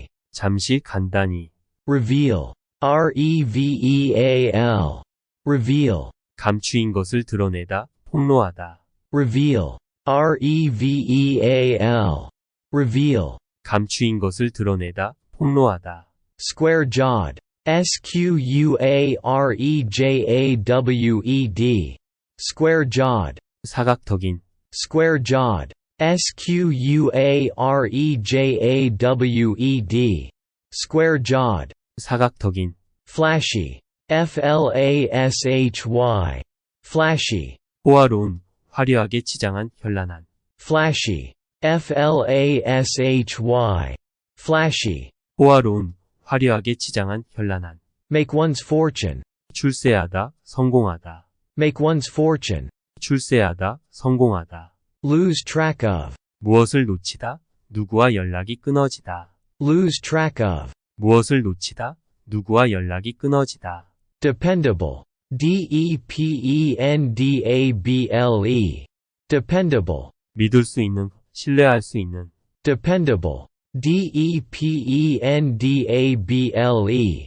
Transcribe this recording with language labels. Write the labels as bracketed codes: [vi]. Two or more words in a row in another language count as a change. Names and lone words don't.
[ko] 잠시 간단히. [en] Reveal, reveal. Reveal, [ko] 감추인 것을 드러내다, 폭로하다. [en] reveal. reveal. Reveal. [ko] 감추인 것을 드러내다, 폭로하다. [en] Square jawed, squarejawed. Square jawed, [ko] 사각턱인. [en] square jawed. squarejawed. Square jawed. [ko] 사각턱인. [en] Flashy, flashy. Flashy, [ko] 호화로운, 화려하게 치장한, 현란한. [en] flashy. flashy. Flashy. [ko] 호화로운, 화려하게 치장한, 현란한. [en] Make one's fortune. [ko] 출세하다, 성공하다. [en] Make one's fortune. [ko] 출세하다, 성공하다. [en] Lose track of. [ko] 무엇을 놓치다, 누구와 연락이 끊어지다. [en] Lose track of. [ko] 무엇을 놓치다, 누구와 연락이 끊어지다. [en] Dependable. dependable. Dependable. [ko] 믿을 수 있는, 신뢰할 수 있는. [en] Dependable. dependable.